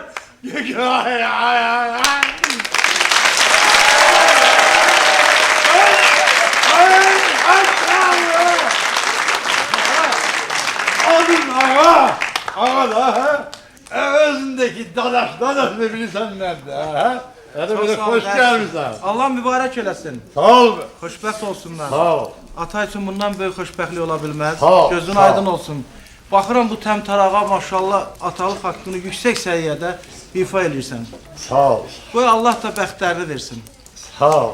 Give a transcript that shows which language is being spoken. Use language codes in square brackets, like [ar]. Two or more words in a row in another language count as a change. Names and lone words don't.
[tr] Gel ay ay ay ay. Adın ağa. Ağa da ha. Özündeki dadaş ne bilirsen nerede ha. Hadi böyle hoş gelmişsin. [az] Allah mübarək eləsin. Sağ ol be. Xoşbəxt olsunlar. Sağ ol. Ata üçün bundan böyük xoşbəxtlik ola bilməz. Sağ ol, Gözün sağ ol. aydın olsun. Baxıram bu təmtərağa maşallah atalıq haqqını yüksək səviyyədə ifa eləyirsən. Sağ ol. Qoy Allah da bəxtlərini versin. Sağ ol.